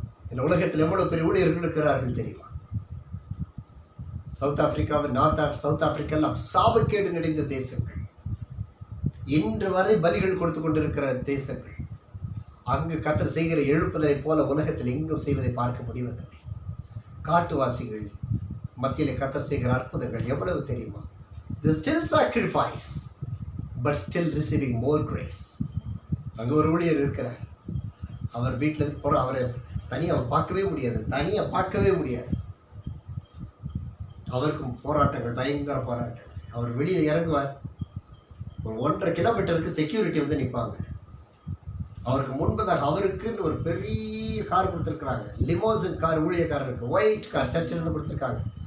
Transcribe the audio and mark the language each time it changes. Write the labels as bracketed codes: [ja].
[ta] இந்த உலகத்தில் எவ்வளவு பெரிய ஊழியர்கள் இருக்கிறார்கள் தெரியுமா? சவுத் ஆப்பிரிக்காவில் சவுத் ஆப்பிரிக்கா எல்லாம் சாபக்கேடு நிறைந்த தேசங்கள், இன்று வரை பலிகள் கொடுத்து கொண்டிருக்கிற தேசங்கள். அங்கு கர்த்தர் செய்கிற எழுப்புதலை போல உலகத்தில் எங்கும் செய்வதை பார்க்க முடிவதில்லை. காட்டுவாசிகள் மத்தியில் கர்த்தர் செய்கிற அற்புதங்கள் எவ்வளவு தெரியுமா? [en] They still sacrifice but still receiving more grace. [ta] அங்கே ஒரு ஊழியர் இருக்கிறார். அவர் வீட்டிலேருந்து போகிற அவரை தனியாக பார்க்கவே முடியாது. அவருக்கும் போராட்டங்கள், பயங்கர போராட்டங்கள். அவர் வெளியில் இறங்குவார். ஒரு 1.5 கிலோமீட்டருக்கு செக்யூரிட்டி வந்து நிற்பாங்க. அவருக்கு முன்பதாக அவருக்குன்னு ஒரு பெரிய கார் கொடுத்துருக்குறாங்க, லிமோசின் கார், ஊழியக்காரருக்கு ஒயிட் கார் சர்ச்சிலிருந்து கொடுத்துருக்காங்க.